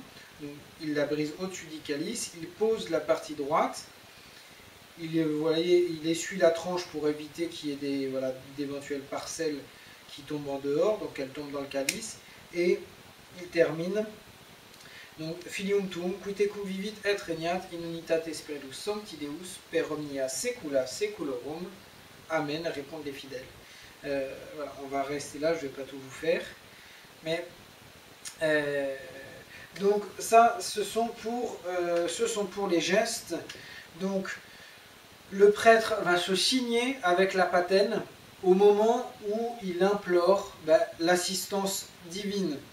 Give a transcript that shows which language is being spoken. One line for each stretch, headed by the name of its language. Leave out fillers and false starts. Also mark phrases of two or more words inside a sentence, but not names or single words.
French: Donc, il la brise au-dessus du calice, il pose la partie droite, vous voyez, il essuie la tranche pour éviter qu'il y ait d'éventuelles parcelles qui tombent en dehors, donc elles tombent dans le calice, et il termine. Donc,
Latin: Filium tuum, quite cum vivit et regnat in unitate spiritus sancti Deus, per omnia secula seculorum.
French: Amen, répondent les fidèles. Voilà, on va rester là, je ne vais pas tout vous faire. Mais, donc, ça, ce sont pour les gestes. Donc, le prêtre va se signer avec la patène au moment où il implore l'assistance divine.